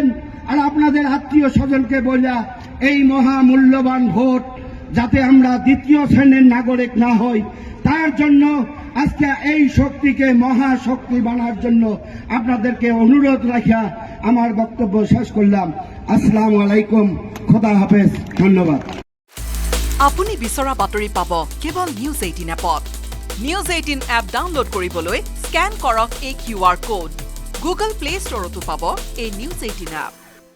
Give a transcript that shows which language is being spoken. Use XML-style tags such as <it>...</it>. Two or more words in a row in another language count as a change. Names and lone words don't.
<bn>আর আপনাদের আত্মীয় স্বজনকে বলা এই মহামূল্যবান ভোট যাতে আমরা দ্বিতীয় শ্রেণীর নাগরিক না হই, তার জন্য আজকে এই শক্তিকে মহাশক্তি বানার জন্য আপনাদেরকে অনুরোধ রাখিয়া আমার বক্তব্য শেষ করলাম।</bn> <ar>السلام عليكم,</ar> <fa>خدا حافظ,</fa> <bn>ধন্যবাদ।</bn> <as>আপুনি বিচৰা বাতৰি পাব কেৱল নিউজ 18 এপত। নিউজ 18 এপ ডাউনলোড কৰিবলৈ স্কেন কৰক এই QR কোড। গুগল প্লে ষ্টৰতো পাব এই নিউজ 18 এপ।</as>